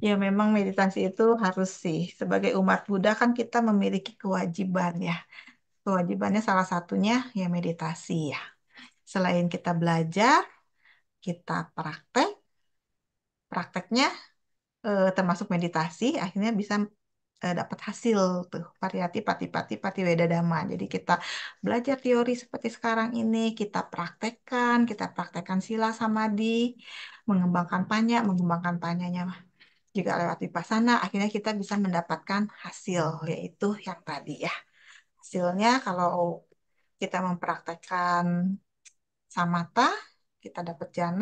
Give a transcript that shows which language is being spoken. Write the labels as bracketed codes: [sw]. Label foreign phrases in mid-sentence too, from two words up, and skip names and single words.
[id] Ya memang meditasi itu harus sih. Sebagai umat Buddha kan kita memiliki kewajiban ya. Kewajibannya salah satunya ya meditasi ya. Selain kita belajar, kita praktek, prakteknya termasuk meditasi, akhirnya bisa dapat hasil tuh [pi] pariyati pati pati pati weda dhamma. [id] Jadi kita belajar teori seperti sekarang ini, kita praktekkan [pi] sila samadhi, [id] mengembangkan panyanya juga lewat vipassana, akhirnya kita bisa mendapatkan hasil, yaitu yang tadi ya. Hasilnya kalau kita mempraktekkan samatha, kita dapat jana.